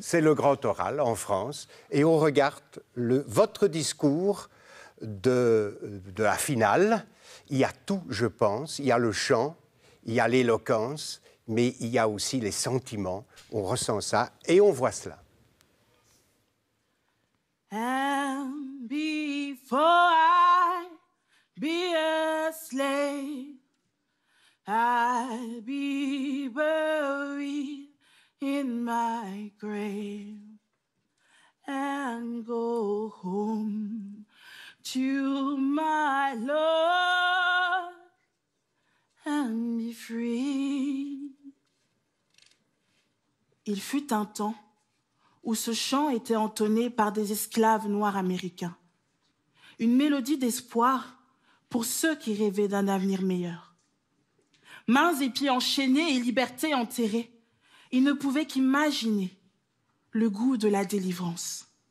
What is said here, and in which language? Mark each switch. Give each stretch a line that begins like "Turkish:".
French: C'est le Grand Oral en France, et on regarde votre discours de la finale. Il y a tout, je pense. Il y a le chant, il y a l'éloquence, mais il y a aussi les sentiments. On ressent ça et on voit cela.
English: And before I be a slave, I'll be buried in my grave and go home to my Lord and be free.
French: Il fut un temps où ce chant était entonné par des esclaves noirs américains. Une mélodie d'espoir pour ceux qui rêvaient d'un avenir meilleur. Mains et pieds enchaînés et liberté enterrée, ils ne pouvaient qu'imaginer le goût de la délivrance.